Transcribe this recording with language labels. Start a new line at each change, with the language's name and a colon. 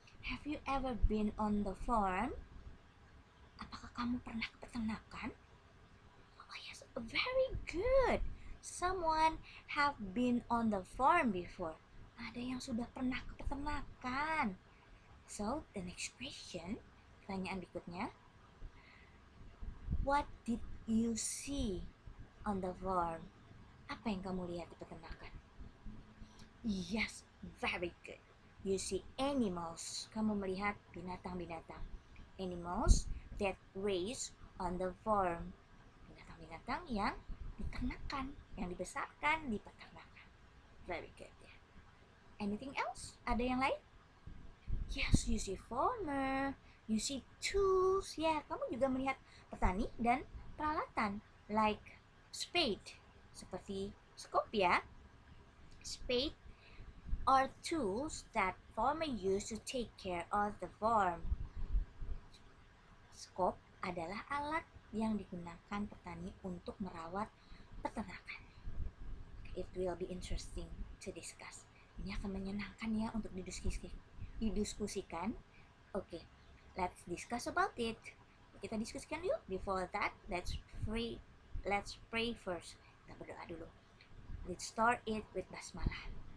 English: Have you ever been on the farm?
Indonesian: Apakah kamu pernah ke peternakan?
English: Oh yes, very good. Someone have been on the farm before.
Indonesian: Ada yang sudah pernah ke peternakan.
English: So, the next question,
Indonesian: pertanyaan berikutnya.
English: What did you see on the farm?
Indonesian: Apa yang kamu lihat di peternakan?
English: Yes, very good. You see animals.
Indonesian: Kamu melihat binatang-binatang.
English: Animals that raise on the farm.
Indonesian: Binatang-binatang yang diternakan, yang dibesarkan di peternakan.
English: Very good. Anything else?
Indonesian: Ada yang lain?
English: Yes, you see farmer, you see tools.
Indonesian: Ya, kamu juga melihat petani dan peralatan
English: like spade,
Indonesian: seperti skop ya.
English: Spade are tools that farmer use to take care of the farm.
Indonesian: Skop adalah alat yang digunakan petani untuk merawat peternakan.
English: It will be interesting to discuss.
Indonesian: Ini akan menyenangkan ya untuk didiskusikan.
English: Okay, let's discuss about it.
Indonesian: Kita diskusikan yuk.
English: Before that, let's pray first.
Indonesian: Kita berdoa dulu.
English: Let's start it with basmalah.